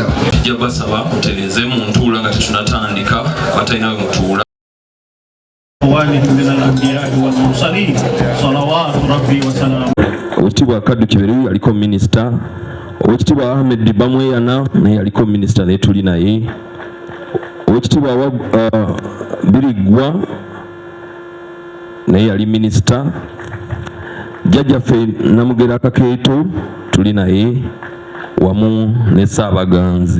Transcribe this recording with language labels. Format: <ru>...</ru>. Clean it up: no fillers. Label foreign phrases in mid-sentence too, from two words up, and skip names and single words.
<lg>Tujja saba muteleze mu ntuula nga tetunatandika batayinawe mutuula.</lg> <ar>ووالد من الأنبياء والمرسلين صلوات ربي وسلامه.</ar> <lg>Oweekitiibwa Kaddu Kiberu yaliko minisita, Oweekitiibwa Ahmed Bamweyana naye yaliko minisita naye tuli naye, Oweekitiibwa Birigwa naye yali minisita, Jjajjaffe Namugera Kakeeto tuli naye wamu ne Ssaabaganzi.</lg>